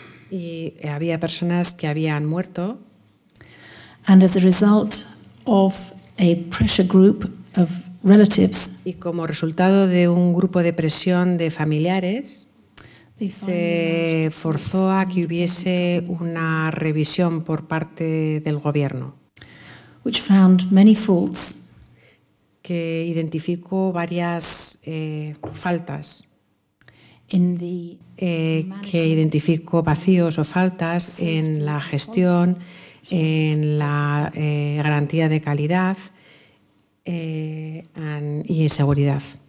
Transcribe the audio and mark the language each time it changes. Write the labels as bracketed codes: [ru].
[es] Y había personas que habían muerto. [en] And as a result of a pressure group of relatives, [es] y como resultado de un grupo de presión de familiares, se forzó a que hubiese una revisión por parte del gobierno, [en] which found many faults, [es] que identificó varias faltas, que identificó vacíos o faltas en la gestión, en la garantía de calidad y en seguridad.